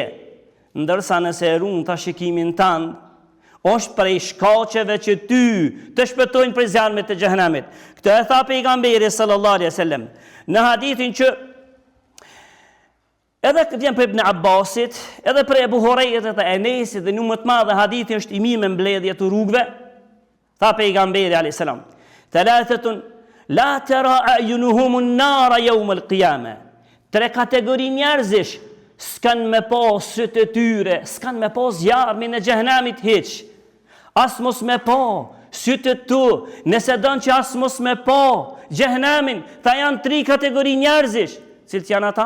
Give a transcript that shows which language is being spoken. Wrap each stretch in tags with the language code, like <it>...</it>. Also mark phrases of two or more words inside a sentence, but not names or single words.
<sq>Ndërsa nëse e runë të shikimin tënd, është prej shkaqeve që ty të shpëtojnë prej zjarmit të xhehenamit. Këtë e tha pejgamberi</sq> <ar>صلى الله عليه وسلم</ar> <sq>në hadithin që edhe vjen për Ibn Abbasit, edhe për Ebu Hurajrës dhe Enesit, dhe numër të madh hadithi është i mirë me mbledhje të rrugëve.</sq> <ar>Tha pejgamberi عليه السلام ثلاثة لا ترى أعينهم النار يوم القيامة."</ar> <sq>Tre kategori njerëzish s'kan me pa sytë e tyre, s'kan me pa zjarmin e xhehenamit hiç. As mos me pa sytë tu, nëse don që as mos me pa xhehenamin, tha janë tri kategori njerëzish. Cilët janë ata?</sq>